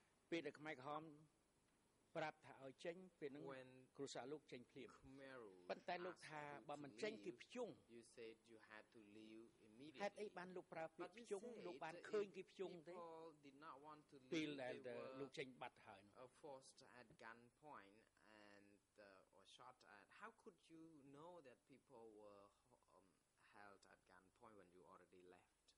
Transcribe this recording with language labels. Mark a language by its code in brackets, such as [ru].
[km] ពេលដែលខ្មែរក្រហមប្រាប់ថាឲ្យចេញពេលហ្នឹងគ្រួសារលោកចេញភ្លាមប៉ុន្តែលោកថាបើមិនចេញគេភ្ជុង [en] You said you had to leave immediately. [km] ហេតុអីបានលោកប្រើពាក្យភ្ជុងលោកបានឃើញគេភ្ជុងទេ [en] did not want to leave. [km] ពេលដែលលោកចេញបាត់ហើយ [en] forced at gunpoint and or shot at. How could you know that people were held at gunpoint when you already left?